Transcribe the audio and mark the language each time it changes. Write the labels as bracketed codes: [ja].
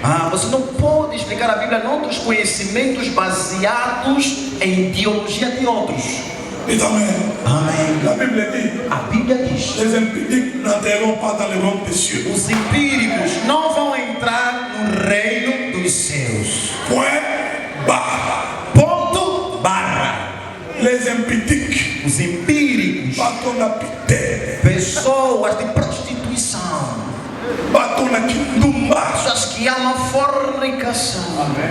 [pt] Você não pode explicar a Bíblia em outros conhecimentos baseados em ideologia de outros. Amém. A Bíblia diz: [fr] les empiriques n'entreront pas dans le royaume des cieux. [pt] Os empíricos não vão entrar no reino dos céus. [fr] Point barra. [pt] Ponto barra. [fr] Les empiriques. [pt] Os empíricos. Pessoas de prostituição. Pessoas que amam fornicação.